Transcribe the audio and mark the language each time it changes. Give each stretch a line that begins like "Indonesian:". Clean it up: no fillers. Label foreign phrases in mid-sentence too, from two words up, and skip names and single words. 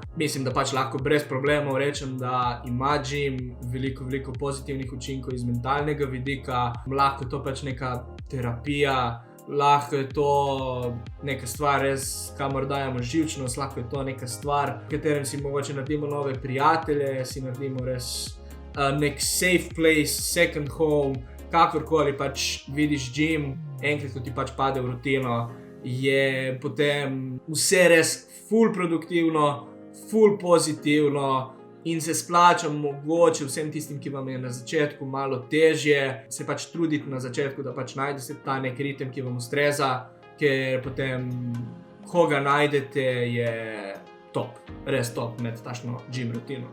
Slovenian: Mislim, da pač lahko brez problemov rečem, da ima gym veliko pozitivnih učinkov iz mentalnega vidika. Lahko je to pač neka terapija, lahko je to neka stvar res, kamor dajemo živčnost, lahko je to neka stvar, v katerem si mogoče naredimo nove prijatelje, si naredimo res nek
English: safe place, second home,
Slovenian: kakorkoli pač vidiš gym, enkrat, ko ti pač pade v rutino, je potem vse res ful produktivno, ful pozitivno in se splača mogoče vsem tistim, ki vam je na začetku malo težje, se pač truditi na začetku, da pač najdete ta nek ritem, ki vam ustreza, ker potem, ko ga najdete, je top, res top med tašno gym rutino.